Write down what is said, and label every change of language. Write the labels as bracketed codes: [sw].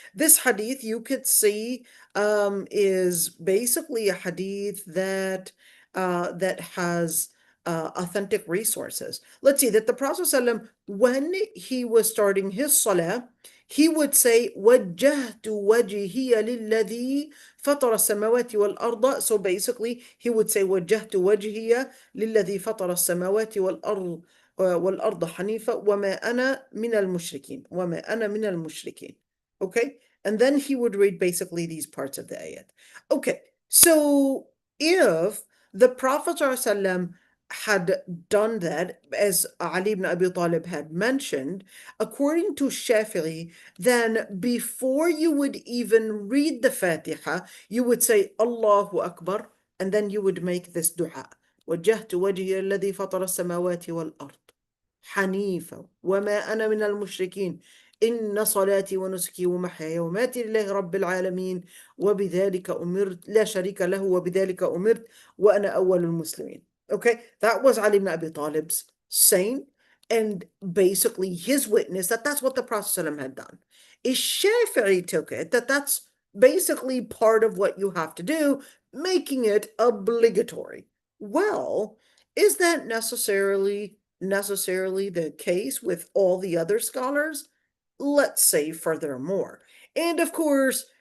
[en] This hadith, you could see, is basically a hadith that has authentic resources. Let's see, that the Prophet ﷺ, when he was starting his salah, he would say [ar] وجهت وجهي للذي فطر السماوات والأرض. [en] So basically he would say [ar] وجهت وجهي للذي فطر السماوات والأرض حنيفا وما أنا من المشركين وما أنا من المشركين. [en] Okay, and then he would read basically these parts of the ayat. Okay, so if the Prophet ﷺ had done that, as Ali ibn Abi Talib had mentioned, according to Shafi'i, then before you would even read the Fatiha, you would say Allahu Akbar, and then you would make this dua. [ar] وجهت وجهي الذي فطر السماوات والأرض حنيفا وما أنا من المشركين إن صلاتي ونسكي ومحياي ومماتي لله رب العالمين وبذلك أمرت لا شريك له وبذلك أمرت وأنا أول المسلمين. [en] Okay, that was Ali ibn Abi Talib's saying, and basically his witness that that's what the Prophet ﷺ had done. Shafi'i took it that that's basically part of what you have to do, making it obligatory. Well, is that necessarily the case with all the other scholars? Let's say furthermore. And of course,